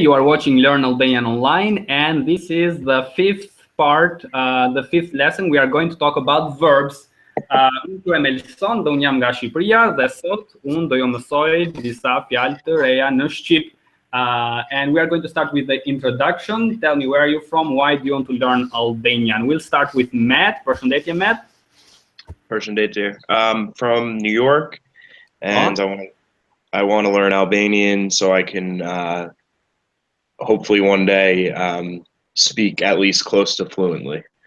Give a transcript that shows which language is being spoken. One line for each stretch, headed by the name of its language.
English: You are watching Learn Albanian Online, and this is the fifth part, the fifth lesson. We are going to talk about verbs.
Albanian: Unë quhem Elson dhe unë jam nga Shqipëria dhe sot unë do ju mësoj disa fjalë të reja në Shqip.
English: And we are going to start with the introduction. Tell me, where are you from? Why do you want to learn Albanian? We'll start with Matt. Përshëndetje, Matt.
Albanian: Përshëndetje.
English: I'm from New York, and I want to learn Albanian so I can hopefully one day speak at least close to fluently.